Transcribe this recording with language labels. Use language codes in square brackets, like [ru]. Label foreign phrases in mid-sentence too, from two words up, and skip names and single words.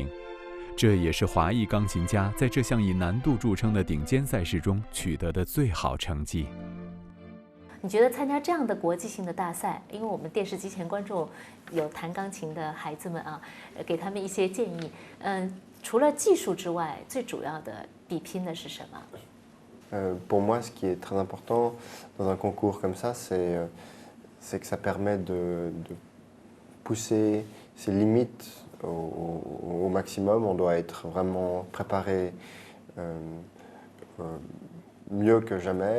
[zh] 这也是华裔钢琴家在这项以难度著称的顶尖赛事中取得的最好成绩。你觉得参加这样的国际性的大赛，因为我们电视机前观众有弹钢琴的孩子们啊，给他们一些建议。除了技术之外，最主要的比拼的是什么 [fr] ？Pour moi, ce qui est très important dans un concours comme ça, c'est que ça permet de pousser ses limites au maximum. On doit être vraiment préparé mieux que jamais.